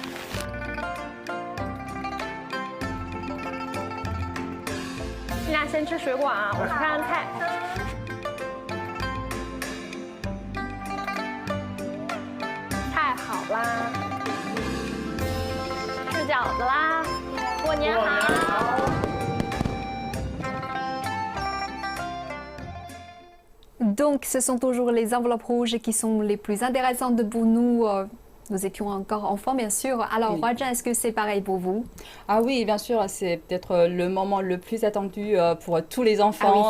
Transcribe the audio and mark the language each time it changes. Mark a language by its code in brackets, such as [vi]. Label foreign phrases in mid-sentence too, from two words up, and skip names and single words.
[zh] 你俩先吃水果啊，我去看看菜。太好啦！吃饺子啦！过年好！ [fr] Donc, ce sont toujours les enveloppes rouges qui sont les plus intéressantes pour nous. Nous étions encore enfants, bien sûr. Alors, Huazhen, est-ce que c'est pareil pour vous? Ah oui, bien sûr, c'est peut-être le moment le plus attendu pour tous les enfants.